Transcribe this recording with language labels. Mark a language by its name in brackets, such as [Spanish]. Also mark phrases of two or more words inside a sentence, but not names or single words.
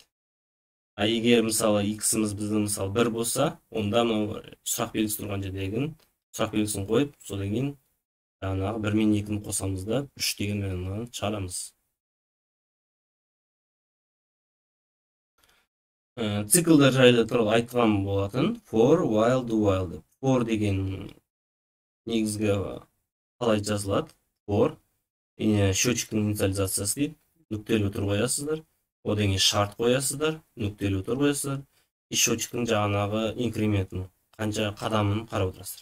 [Kazakh] Егер мысалы x-іміз біздің мысалы 1 болса, онда сұрақ белгісі тұрған жердегі сұрақ белгісін қойып, содан кейін жаңағы 1 мен 2-ні қосамыз да 3 деген мәнін шығарамыз. Циклдар жайлы туралы айтқан болатын. For, while, do, while деп. For деген негізгі қалай жазылады? For, счетчиктің инициализациясы дейді. Нүктелі өтір қоясыздар. Одан кейін шарт қоясыздар, нүктелі өтір қоясыздар. Счетчиктің жаңағы инкрементін, қанша қадамын қарап отырасыздар.